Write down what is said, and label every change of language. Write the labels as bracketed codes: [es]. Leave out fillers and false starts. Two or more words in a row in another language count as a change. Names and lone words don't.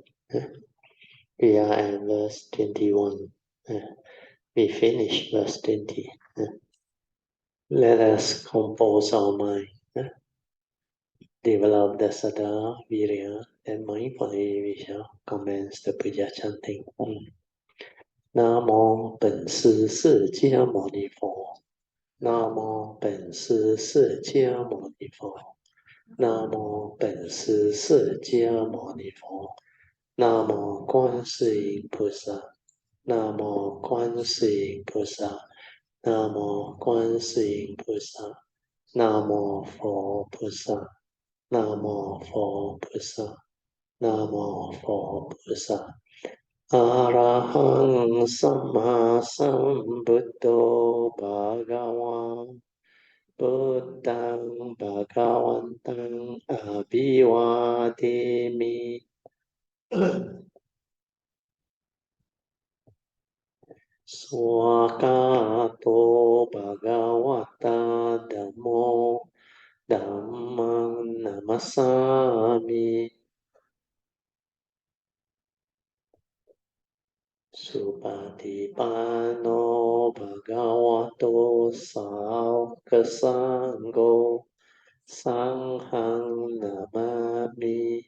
[en] We are at verse 21. We finished verse 20. Let us compose our mind. Develop the Sada, Virya, and mindfully we shall commence the puja chanting. [zh] 南无本师释迦牟尼佛。南无本师释迦牟尼佛。南无本师释迦牟尼佛。南无观世音菩萨。南无观世音菩萨。南无观世音菩萨。南无佛菩萨。南无佛菩萨。南无佛菩萨。 [pi] อะระหังสัมมาสัมพุทโธภะคะวาพุทธังภะคะวันตังอะภิวาเทมิ สวากาโตภะคะวะตาธัมโมธัมมังนัมสสามิสุปฏิปันโนภะคะวะโตสาวกสังโฆสังฆังนามามิ